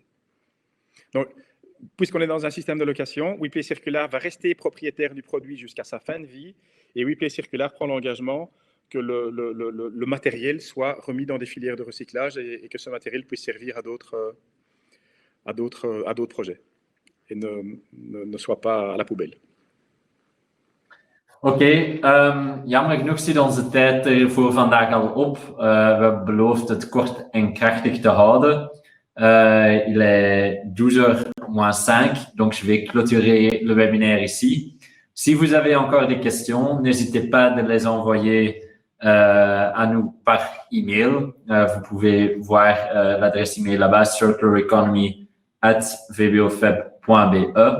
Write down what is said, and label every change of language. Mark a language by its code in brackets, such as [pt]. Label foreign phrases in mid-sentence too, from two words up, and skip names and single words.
[fr] Donc, puisqu'on est dans un système de location, WePlay Circular va rester propriétaire du produit jusqu'à sa fin de vie et WePlay Circular prend l'engagement que le matériel soit remis dans des filières de recyclage et que ce matériel puisse servir à d'autres projets et ne soit pas à la poubelle. [nl] Oké, jammer genoeg zit onze tijd er voor vandaag al op. We hebben beloofd het kort en krachtig te houden. [fr] Il est 12h moins 5, donc je vais clôturer le webinaire ici. Si vous avez encore des questions, n'hésitez pas de les envoyer à nous par email. Vous pouvez voir l'adresse email là-bas, circulareconomy@vbofeb.be.